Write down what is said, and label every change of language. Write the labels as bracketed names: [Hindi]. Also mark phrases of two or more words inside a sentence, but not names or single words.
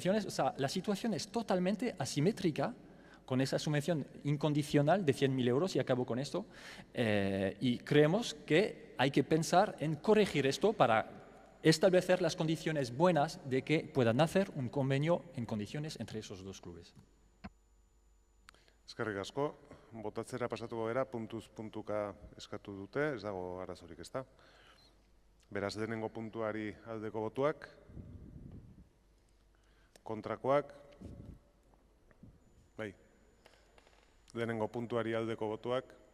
[Spanish] O sea, la situación es totalmente asimétrica con esa subvención incondicional de 100.000 euros, y acabo con esto, y creemos que hay que pensar en corregir esto para establecer las condiciones buenas de que puedan hacer un convenio en condiciones entre esos dos clubes. [Basque] Eskerrik asko, botatzera pasatuko gara, puntuz puntuka eskatu dute, ez dago arazorik, ezta? Beraz, lehenengo puntuari aldeko botuak, kontrakoak, bai, lehenengo puntuari aldeko botuak,